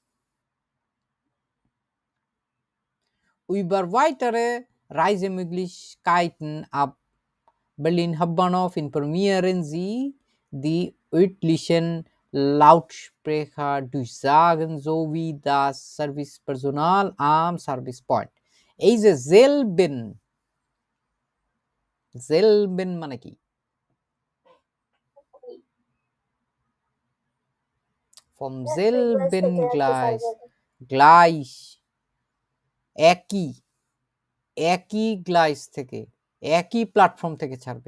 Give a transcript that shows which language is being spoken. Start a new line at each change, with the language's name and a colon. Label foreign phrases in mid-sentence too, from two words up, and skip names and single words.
German: Über weitere Reisemöglichkeiten ab Berlin Hauptbahnhof informieren Sie die örtlichen Lautsprecher durchsagen sowie das Servicepersonal am Service Point.
Bangla: এই যে selben, জেলবেন মানে কি?
German: vom selben Gleis,
Bangla: গ্লাইস একই গ্লাইস থেকে, একই প্ল্যাটফর্ম থেকে ছাড়বে।